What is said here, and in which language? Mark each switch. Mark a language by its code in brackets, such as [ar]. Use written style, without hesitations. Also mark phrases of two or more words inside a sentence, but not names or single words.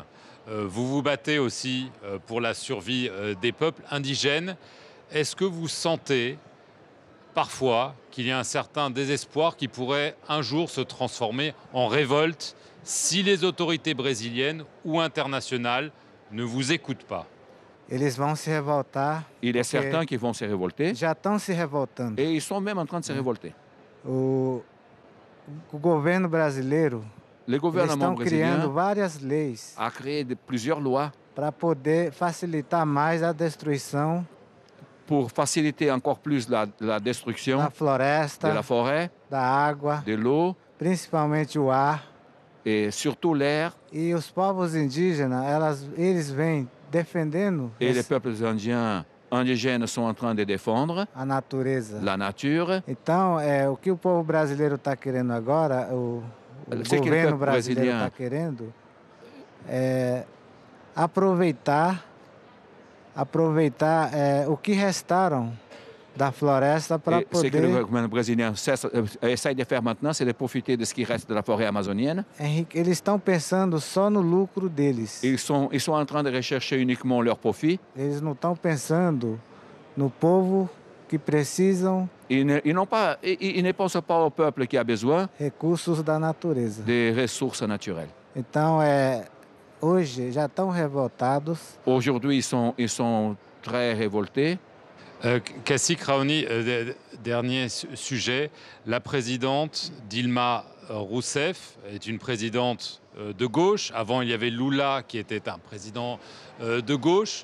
[fr] Vous vous battez aussi pour la survie des peuples indigènes. Est-ce que vous sentez parfois qu'il y a un certain désespoir qui pourrait un jour se transformer en révolte si les autorités brésiliennes ou internationales ne vous écoutent pas? [pt] Eles vão se revoltar. [fr] Il est certain qu'ils vont se révolter. [pt] Já estão se revoltando. [fr] Et ils sont même en train de se révolter. [pt] O governo brasileiro, [fr] Le gouvernement [pt] criando [fr] brésilien [pt] várias leis [fr] a créé plusieurs lois [pt] para poder facilitar mais a destruição [fr] pour faciliter encore plus la destruction [pt] da floresta, [fr] de la forêt, [pt] da água, [fr] de l'eau [pt] principalmente o ar. [fr] et surtout l'air. [pt] E os povos indígenas, eles vêm defendendo [fr] Et les peuples indiens indigènes sont en train de défendre [pt] a natureza. [fr] la nature. [pt] Então, o que o povo brasileiro está querendo agora, o governo brasileiro está querendo, é aproveitar o que restaram da floresta para poder... [fr] Ce que le gouvernement brésilien essaie de faire maintenant, c'est de profiter de ce qui reste de la forêt amazonienne. [pt] Eles estão pensando só no lucro deles. [fr] Ils sont en train de rechercher uniquement leur profit. [pt] Eles não estão pensando no povo que precisam... [fr] Ils ne pensent pas au peuple qui a besoin [pt] recursos da natureza. [fr] Des ressources naturelles. [pt] Então, hoje já estão revoltados. [fr] Aujourd'hui, ils sont très révoltés. Kassik Raoni, dernier sujet. La présidente Dilma Rousseff est une présidente de gauche. Avant, il y avait Lula qui était un président de gauche.